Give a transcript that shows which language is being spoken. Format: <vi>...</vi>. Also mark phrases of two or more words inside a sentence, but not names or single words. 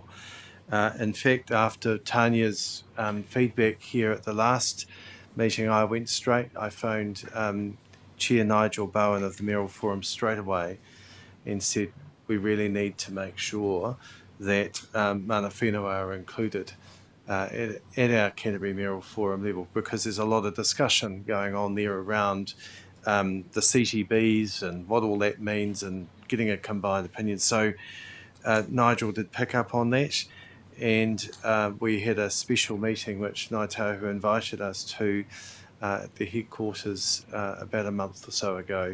<en>In fact, after Tanya's feedback here at the last meeting, I went straight, I phoned Chair Nigel Bowen of the Mayoral Forum straight away and said, we really need to make sure that</en> <mi>mana whenua</mi> <en>are included at our Canterbury Mayoral Forum level, because there's a lot of discussion going on there around the CTBs and what all that means and getting a combined opinion. So Nigel did pick up on that, and we had a special meeting which Ngāi Tahu invited us to at the headquarters about a month or so ago.</en>